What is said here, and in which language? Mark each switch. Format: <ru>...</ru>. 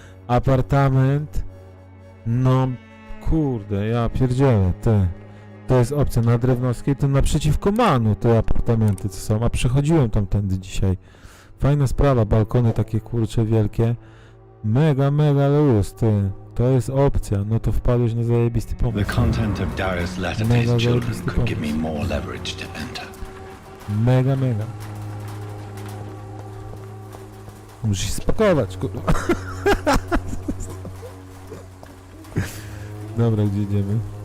<pl>Apartament, no kurde, ja pierdzielę, ty. To jest opcja na Drewnowskiej, to naprzeciwko Manu te apartamenty co są, a przechodziłem tamtędy dzisiaj. Fajna sprawa, balkony takie kurcze wielkie. Mega luz, ty. To jest opcja, no to wpadłeś na zajebisty pomysł.</pl> <en>The content of Darius' letter to his children could give me more leverage to enter.</en> <pl>Mega. Muszę się spakować, kurwa. Dobra, gdzie idziemy?</pl>